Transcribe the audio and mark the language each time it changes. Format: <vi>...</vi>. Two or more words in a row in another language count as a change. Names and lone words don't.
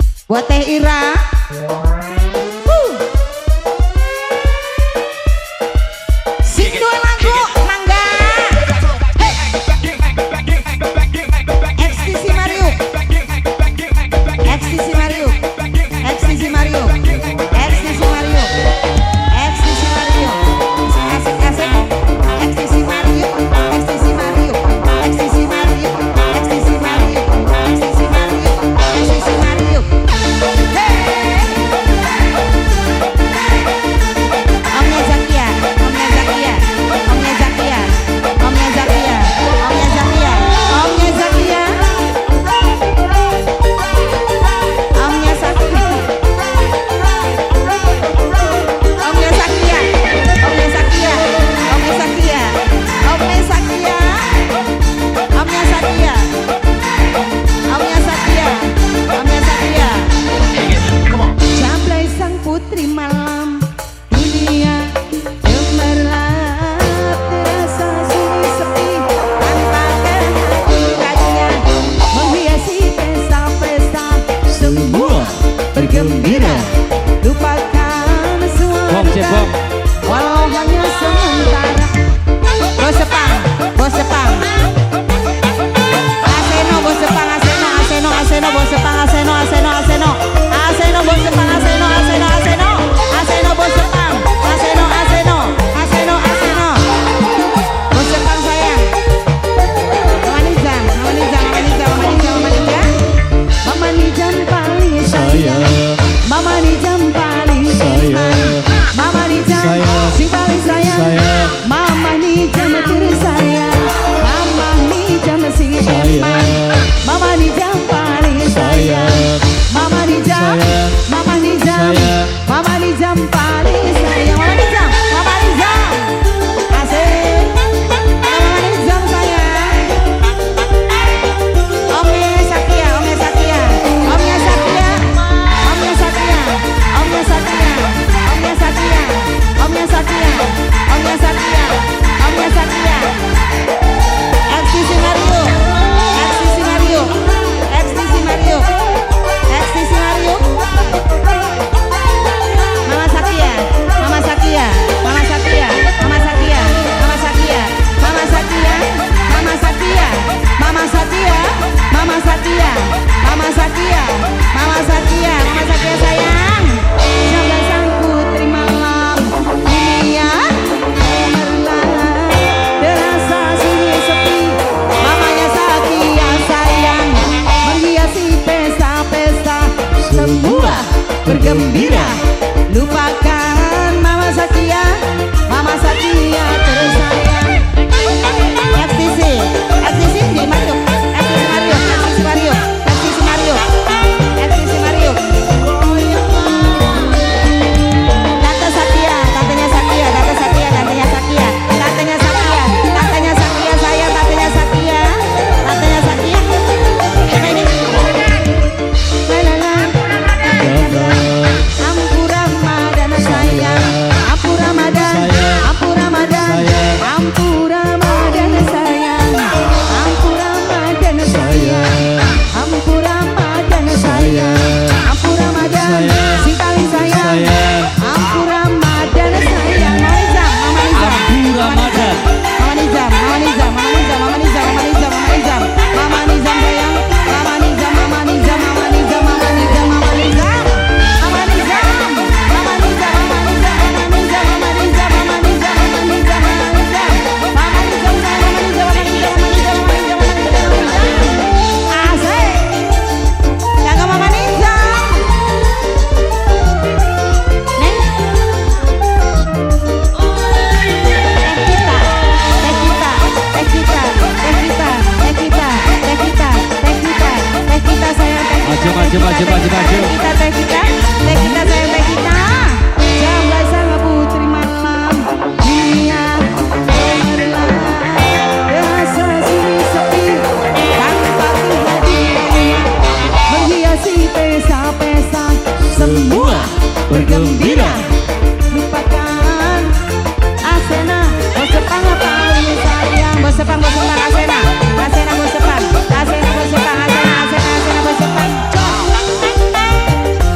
<su>Buat Teh Ira. Sing dua lagu mangga.</su> <id>XTC Mario. XTC Mario. XTC Mario. XTC Mario. XTC Mario. Asik-asik. XTC Mario. XTC Mario. XTC Mario. XTC Mario. XTC Mario. XTC Mario. Omnya Zakia, Omnya Zakia, Omnya Zakia, Omnya Zakia, Omnya Zakia, Omnya Zakia, Omnya Zakia, Omnya Zakia, Omnya Zakia, Omnya Zakia, Omnya Zakia, Omnya Zakia, Omnya Zakia, Omnya Zakia. Jamblay sang putri malam dunia gemerlap, terasa sunyi sepi tanpa kehadirannya, menghiasi pesta-pesta semua bergembira, lupakan semua duka walau hanya sementara. Bos Sepang, Bos Sepang, Aseno, Bos Sepang, Aseno, Aseno, Aseno, Bos Sepang, Aseno, Aseno, Aseno, Aseno, Bos Sepang, Aseno, Aseno, Aseno, Aseno, Bos Sepang, Aseno, Aseno, Aseno, Aseno, Bos Sepang sayang. Mama Nizam, Mama Nizam, Mama Nizam, Mama Nizam, Mama Nizam, Mama Nizam paling sayang, Mama Nizam paling sayang, Mama Nizam si paling sayang, Mama Nizam tersayang, Mama Nizam si emak, Mama Nizam paling sayang, Mama Nizam, Mama Nizam, Mama Nizam paling sayang, Mama Nizam, Mama Nizam, asik, Mama Nizam sayang. Omnya Zakia, Omnya Zakia, Omnya Zakia, Omnya Zakia, Omnya Zakia, Omnya Zakia, Omnya Zakia, Omnya Zakia, Omnya Zakia. XTC Mario, XTC Mario, XTC Mario, XTC Mario. Mama Zakia, Mama Zakia, Mama Zakia, Mama Zakia, Mama Zakia, Mama Zakia, Mama Zakia, Mama Zakia, Mama Zakia, Mama Zakia, Mama Zakia, Mama Zakia sayang. Jamblay sang putri malam dunia gemerlap, terasa sunyi sepi, mamanya Zakia sayang, menghiasi pesta-pesta semua bergembira, lupakan Mama Zakia, Mama Zakia tersayang. XTC, XTC di Mario, XTC Mario, XTC Mario, XTC Mario, XTC Mario. Tante Zakia, tantenya Zakia, tante Zakia, tantenya Zakia, tantenya Zakia, tantenya Zakia sayang, tantenya Zakia, tantenya Zakia. Ini. Ampura Madana sayang, Ampura Madana, Ampura Madana, Ampura Madana sayang, Ampura Madana sayang, Ampura Madana sayang, Ampura Madana si paling sayang, Ampura Madana sayang. Mama Nizam, Mama Nizam, Mama Nizam, Mama Nizam, Mama Nizam, Mama Nizam, Mama Nizam, Mama Nizam sayang, Mama Nizam, Mama Nizam, Mama Nizam, Mama Nizam, Mama Nizam, Mama Nizam, Mama Nizam, Mama Nizam, Mama Nizam, Mama Nizam, Mama Nizam, Mama Nizam, Mama Nizam, Mama Nizam, Mama Nizam sayang, Mama Nizam, Mama Nizam, Mama Nizam, Mama Nizam, Mama Nizam. Asik, jaga Mama Nizam. Neng, Teh kita, Teh kita, Teh kita, Teh kita, Teh kita, Teh kita, Teh kita sayang, Teh kita, Maju. Teh kita, Teh kita, Teh kita sayang, Teh kita. Jamblay sang putri malam dunia gemerlap, terasa sunyi sepi tanpa kehadirannya, menghiasi pesta-pesta semua bergembira, lupakan Asena, Bos Sepang paling sayang, Bos Sepang, Bos Sepang, Asena, Asena, Bos Sepang, Asena, Bos Sepang, Asena, Asena, Asena, Bos Sepang.</id>